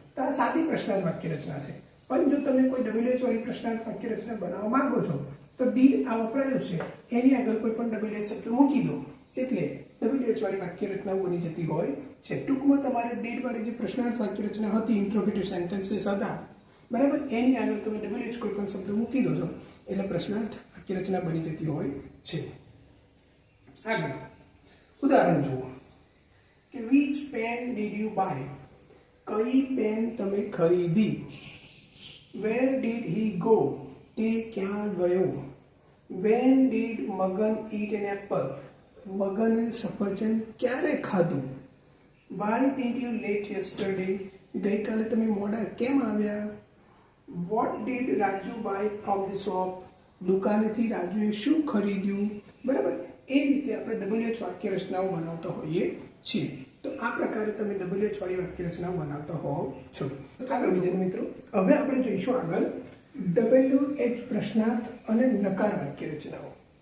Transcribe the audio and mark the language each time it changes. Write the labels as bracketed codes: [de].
[gu] તો આ સાદી પ્રશ્નાર્થ વાક્ય રચના છે. પણ જો તમે કોઈ WH વાળી પ્રશ્નાર્થ વાક્ય રચના બનાવવા માંગો છો તો ડીડ આ વપરાયો છે એની આગળ કોઈ પણ WH શબ્દ મૂકી દો એટલે WH વાળી વાક્ય રચનાઓ બની જતી હોય છે. ટૂંકમાં તમારે ડીડ વાળી જે પ્રશ્નાર્થ વાક્ય રચના હતી, ઇન્ટ્રોગેટિવ સેન્ટેન્સીસ હતા, બરાબર, એની આગળ તમે WH કોઈ પણ શબ્દ મૂકી દો છો એટલે પ્રશ્નાર્થ વાક્ય રચના બની જતી હોય છે. આગળ ઉદાહરણ જુઓ કે [en] which pen did you buy? [gu] કઈ પેન તમે ખરીદી? [en] Where did he go? [gu] તે ક્યાં ગયો? [en] When did Magan eat an apple? [gu] મગને સફરજન ક્યારે ખાધું? [en] Why did you late yesterday? [gu] ગઈકાલે તમે મોડા કેમ આવ્યા? [en] What did Raju buy from the shop? [gu] દુકાનેથી રાજુએ શું ખરીદ્યું? બરાબર, એ રીતે આપણે WH વાક્ય રચનાઓ બનાવતા હોઈએ છીએ. તો આ પ્રકારે તમે WH વાળી વાક્ય રચનાઓ બનાવતા હોવ છો. આગળ વિદ્યાર્થી મિત્રો, હવે આપણે જોઈશું આગળ WH પ્રશ્નાર્થ અને નકાર વાક્ય રચનાઓ.